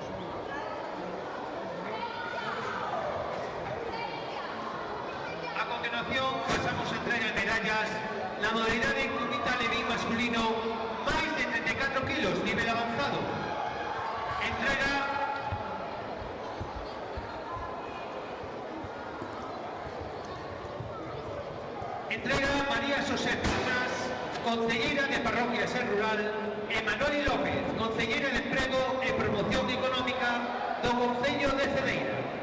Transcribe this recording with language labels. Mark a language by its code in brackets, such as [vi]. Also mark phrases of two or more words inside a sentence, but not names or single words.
[gl] A continuación pasamos a entrega de medallas. [es] La modalidad de Cubita Levín masculino, más de 34 kilos, nivel avanzado. [gl] Entrega María José Planas, concelleira de Parroquia Ser Rural, e Manuel López, concelleiro de Emprego e Promoción Económica do Concello de Cedeira.